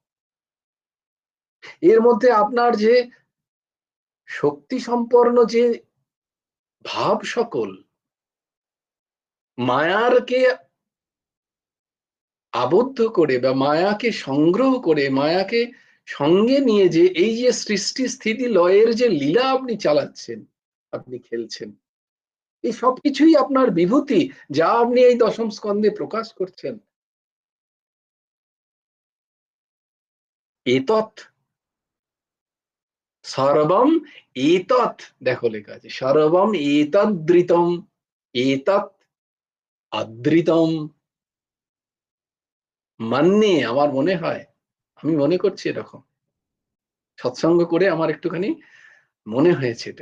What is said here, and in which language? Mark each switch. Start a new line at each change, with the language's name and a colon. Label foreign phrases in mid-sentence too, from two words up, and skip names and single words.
Bangla: এর মধ্যে আপনার যে শক্তি সম্পন্ন যে ভাব সকল, মায়ারকে আবদ্ধ করে বা মায়াকে সংগ্রহ করে মায়াকে সঙ্গে নিয়ে যে এই যে সৃষ্টি স্থিতি লয়ের যে লীলা আপনি চালাচ্ছেন, আপনি খেলছেন, এই সবকিছুই আপনার বিভূতি যা আপনি এই দশম স্কন্ধে প্রকাশ করছেন।
Sanskrit: এতৎ সর্বম এতৎ,
Bangla: দেখো লেখা আছে
Sanskrit: সর্বম এতদ্রিতম, এতৎ অদ্রিতম মান্যে,
Bangla: আমার মনে হয়, আমি মনে করছি এরকম, সৎসঙ্গ করে আমার একটুখানি মনে হয়েছে এটা।